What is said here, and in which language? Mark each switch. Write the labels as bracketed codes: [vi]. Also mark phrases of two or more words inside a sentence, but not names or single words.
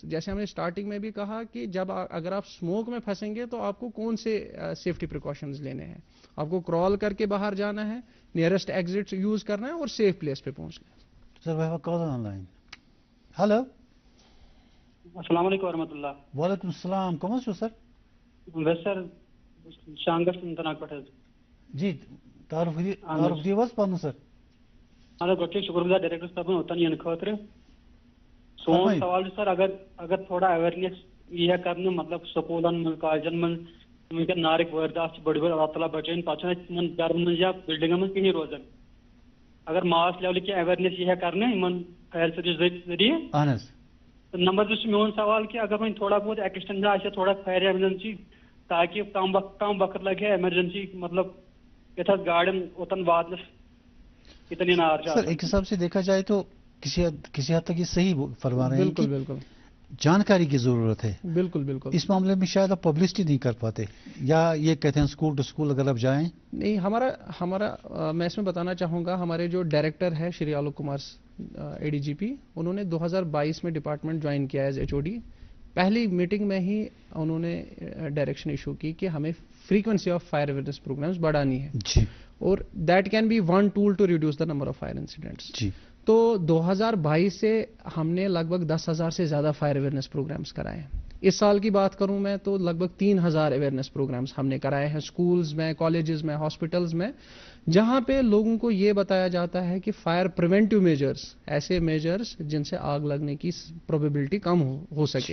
[ur] جیسے ہم نے اسٹارٹنگ میں بھی کہا کہ جب اگر آپ اسموک میں پھنسیں گے تو آپ کو کون سے [en] safety precautions [ur] لینے ہیں. آپ کو کرال کر کے باہر جانا ہے, [en] nearest exit [ur] یوز کرنا ہے, اور [en] safe place [ur] پہ پہنچنا ہے. [en] Sir we have call online. Hello, [ar] السلام علیکم ورحمۃ اللہ. وعلیکم السلام. [ks] کم چھو سر؟ بس سر شانگس انتناگ پٹھ. جی تعارف دیو حظ پنن سر. گۄڈٕ شُکُر گُزار ڈائریکٹر صٲبن اوٚتن یِنہٕ خٲطرٕ. سون سوال چھُ سر اگر تھوڑا اویئرنیس یی ہے کرنہٕ, مطلب سکوٗلن منٛز کالجن منٛز وٕنکٮ۪ن نارٕکۍ وٲرۍدات چھِ بٔڑۍ بٔڑۍ, اللہ تعالیٰ بچٲیِن, پتہٕ چھُنہٕ اَسہِ یِمن گرن منٛز یا بلڈنگن منٛز کِہیٖنۍ روزان. اگر ماس لیولہِ کینٛہہ اویئرنیس یی ہے کرنہٕ یِمن [en] fire service [ks] ذٔریعہٕ. اہن حظ. نمبر 2 چھُ میون سوال کہ اگر وۄنۍ تھوڑا بہت ایکسٹینڈ آسہِ تھوڑا [en] fire emergency, [ks] تاکہ کم وقت لگہِ ہے ایمرجنسی, مطلب یتھ گاڑین اوتن واتنس اتنی نار. [ur] سر ایک حساب سے دیکھا جائے تو کسی حد تک یہ صحیح فرما رہے ہیں. بالکل بالکل, جانکاری کی ضرورت ہے. بالکل بالکل. اس معاملے میں شاید آپ پبلسٹی نہیں کر پاتے, یا یہ کہتے ہیں [en] school to school [ur] اگر آپ جائیں. نہیں, ہمارا میں اس میں بتانا چاہوں گا, ہمارے جو ڈائریکٹر ہے شری آلوک کمار ADGP, انہوں نے 2022 میں ڈپارٹمنٹ جوائن کیا [en] as HOD. [ur] پہلی میٹنگ میں ہی انہوں نے [en] direction issue [ur] کی کہ ہمیں [en] frequency of fire awareness programs [ur] بڑھانی ہے, اور [en] that can be one tool to reduce the number of fire incidents. [ur] تو 2022 سے ہم نے لگ بھگ 10,000 سے زیادہ [en] fire awareness programs [ur] کرائے ہیں. اس سال کی بات کروں میں تو لگ بھگ 3,000 [en] awareness programs [ur] ہم نے کرائے ہیں اسکولز میں, کالجز میں, ہاسپٹلز میں, جہاں پہ لوگوں کو یہ بتایا جاتا ہے کہ [en] fire preventive measures, [ur] ایسے میجرز جن سے آگ لگنے کی پروبیبلٹی کم ہو سکے.